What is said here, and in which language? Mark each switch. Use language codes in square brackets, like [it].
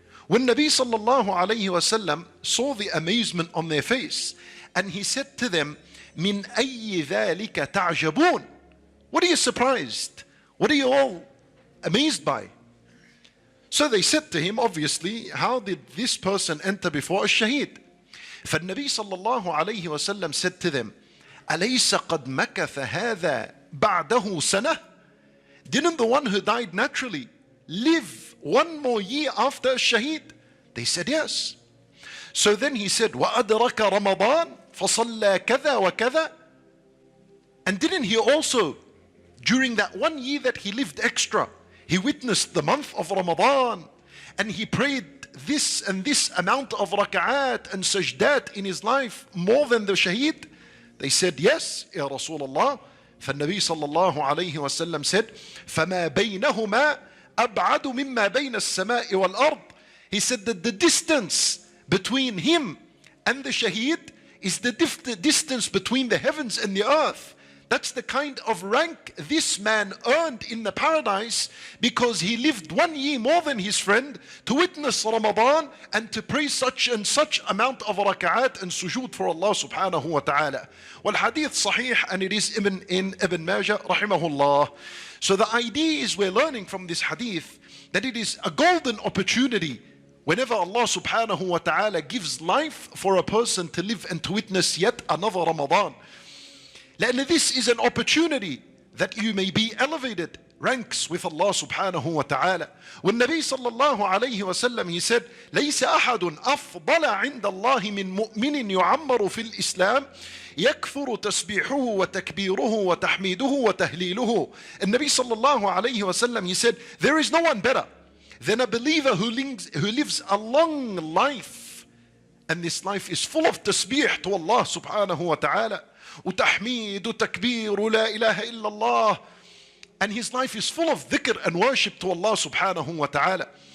[en] When Nabi sallallahu alayhi wasallam saw the amazement on their face, and he said to them, [ar] "Min ayyi dhalika ta'jabun?" [en] What are you surprised? What are you all amazed by? So they said to him, obviously, how did this person enter before a shaheed? [ar] فالنبي صلى الله عليه وسلم [en] said to them, [ar] أليس قد مكث هذا بعده سنة? [en] Didn't the one who died naturally live 1 more year after a shaheed? They said yes. So then he said, [ar] وأدرك رمضان فصلى كذا وكذا. [en] And didn't he also, during that 1 year that he lived extra, he witnessed the month of Ramadan, and he prayed this and this amount of raka'at and sajdat in his life, more than the shaheed? They said yes, Ya Rasulullah. [ar] فالنبي صلى الله عليه وسلم said, فما بينهما أبعد مما بين السماء والأرض. [en] He said that the distance between him and the shaheed is the distance between the heavens and the earth. That's the kind of rank this man earned in the paradise, because he lived 1 year more than his friend to witness Ramadan and to pray such and such amount of raka'at and sujood for Allah subhanahu wa ta'ala. Wal hadith sahih, and it is in Ibn Majah rahimahullah. So the idea is, we're learning from this hadith that it is a golden opportunity whenever Allah subhanahu wa ta'ala gives life for a person to live and to witness yet another Ramadan. لأن this is an opportunity that you may be elevated ranks with Allah subhanahu wa ta'ala. When Nabi sallallahu alayhi wa sallam, he said, [ar] ليس أحد أفضل عند الله من مؤمن يعمر في الإسلام يكثر تسبيحه وتكبيره وتحميده وتهليله. [en] And Nabi sallallahu alayhi wa sallam, he said, there is no one better than a believer who lives a long life, and this life is full of tasbih to Allah subhanahu wa ta'ala, [ar] وتحميد وتكبير ولا إله إلا الله, [en] and his life is full of dhikr and worship to Allah subhanahu wa ta'ala.